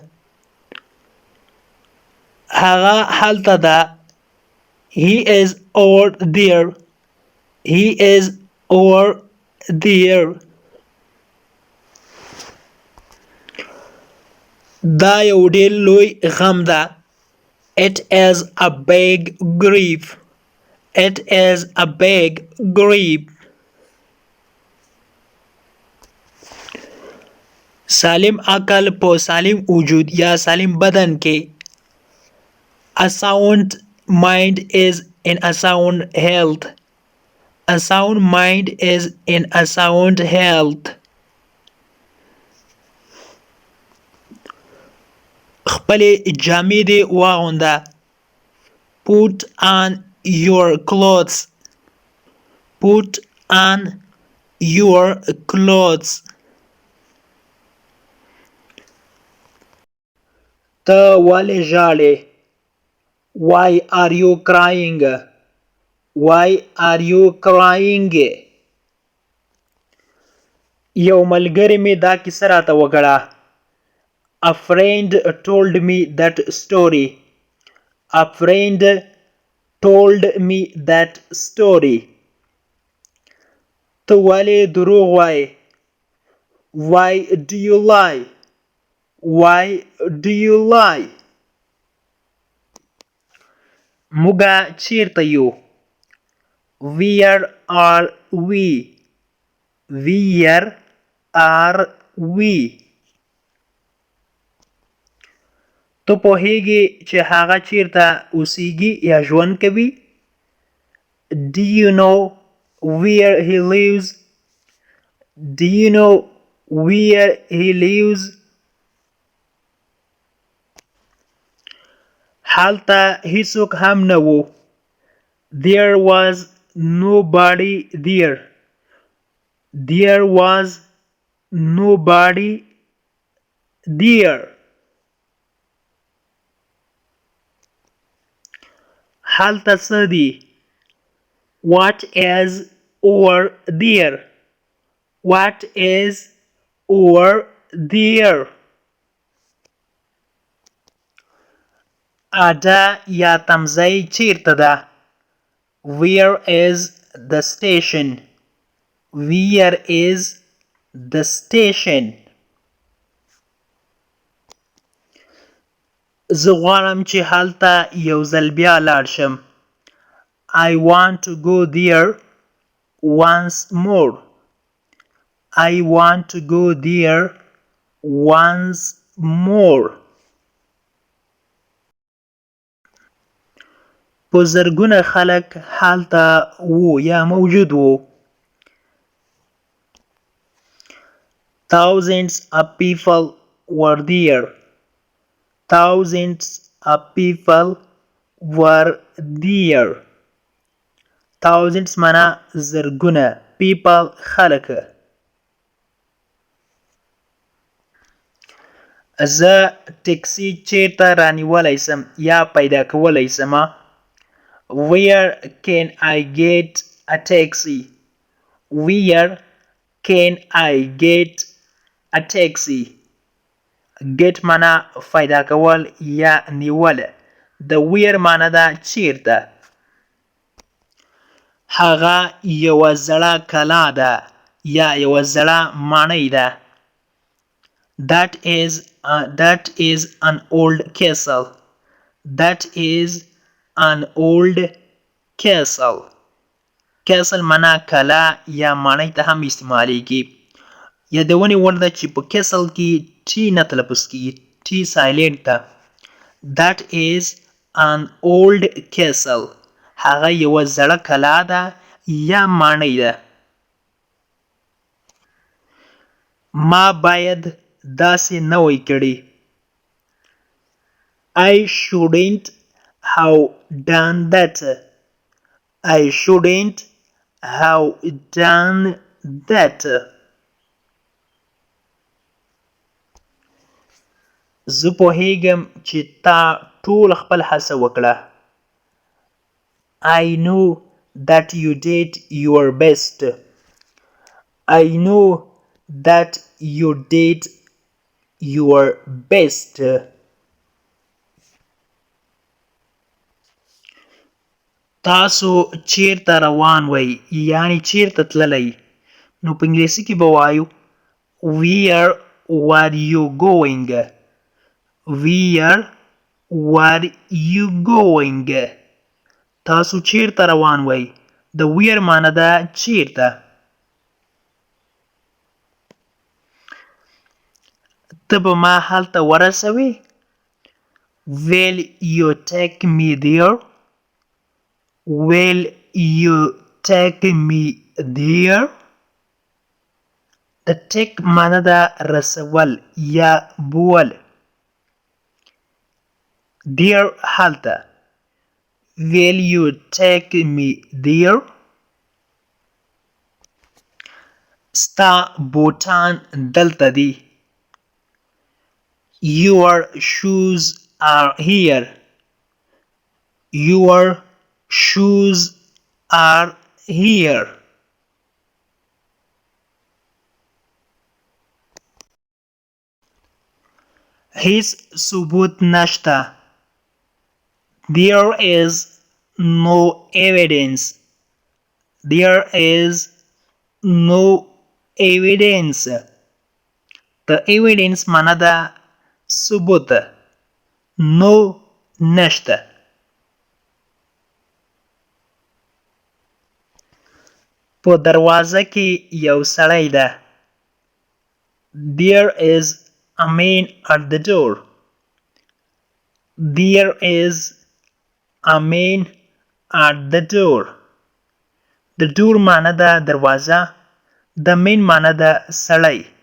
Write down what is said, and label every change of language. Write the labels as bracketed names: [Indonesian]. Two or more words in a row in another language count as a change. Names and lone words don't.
[Pashto] هغه هلته ده. [English] He is over there. He is over there. [Pashto] دا یو ډېر لوی غم ده. [English] It is a big grief. It is a big grief. [Pashto] سالم عقل په سالم وجود یا سالم بدن کې. [English] A sound mind is in a sound health. A sound mind is in a sound health. [Pashto] خپلې جامې دې واغونده. [English] Put on your clothes. Put on your clothes. [Pashto] ته ولې ژاړې؟ [English] Why are you crying? Why are you crying? [Pashto] یو ملګری مې دا کیسه راته وکړه. [English] A friend told me that story. A friend told me that story. [Pashto] ته ولې دروغ وایې؟ [English] Why do you lie? Why do you lie? [Pashto] موږ چیرته یو؟ [English] Where are we? Where are we? [Pashto] ته پوهېږې چې هغه چیرته اوسېږي یا ژوند کوي؟ [English] Do you know where he lives? Do you know where he lives? [Pashto] هلته هیڅوک هم نه و. [English] There was nobody there. There was nobody there. [Pashto] هلته څه دي؟ [English] What is over there? What is over there? [Pashto] اډه یا تمځای چیرته ده؟ [English] Where is the station? Where is the station? [Pashto] زه غواړم چې هلته یو ځل بیا لاړ شم. [English] I want to go there once more. I want to go there once more. [Pashto] په زرګونه خلک هلته وو یا موجود وو. [English] Thousands of people were there. Thousands of people were there. [Pashto] Thousands معنا زرګونه، people خلک. زه ټکسي چیرته رانیولی سم یا پیدا کولی سمه؟ [English] Where can I get a taxi? Where can I get a taxi? [Pashto] Get معنا پیدا کول یا نیول. د where معنا ده چیرته. هغه یوه زړه کلا ده یا یوه زړه ماڼۍ ده. [English] That is an old castle. That is an old castle. [Pashto] Castle معنا کلا یا ماڼۍ ته هم استعمالیږي. یادونې وړ ده چې په castle کې ټي نه تلفظ کیږي. [English] T silent [Pashto] ده. [English] That is an old castle. [Pashto] هغه یوه زړه کلا ده یا ماڼۍ ده. ما باید داسې نه وای کړی. [English] I shouldn't have done that. I shouldn't have done that. [Pashto] زه پوهیږم چې تا ټول خپل هڅه وکړه. [English] I know that you did your best. I know that you did your best. [Pashto] تاسو چیرته روان وئ یعنی چیرته تللی؟ نو په انګلیسي کې به وایو [English] Where were you going? Where were you going? [Pashto] تاسو چیرته روان وئ؟ د where معنی ده چیرته. ته به ما هلته ورسوې؟ [English] Will you take me there? Will you take me there? [Pashto] د take معنی ده رسول یا بول. There هلته. [English] Will you take me there? [Pashto] ستا بوټان دلته دي. [English] Your shoes are here. Your shoes are here. [Pashto] هیڅ ثبوت نشته. [English] There is no evidence. There is no evidence. The evidence [Pashto] معنا ده ثبوت. No نشته. په دروازه کې یو سړی ده. [English] There is a man at the door. There is a man at the door. The door [Pashto] معنا ده دروازه. [English] The man [Pashto] معنا ده سړی.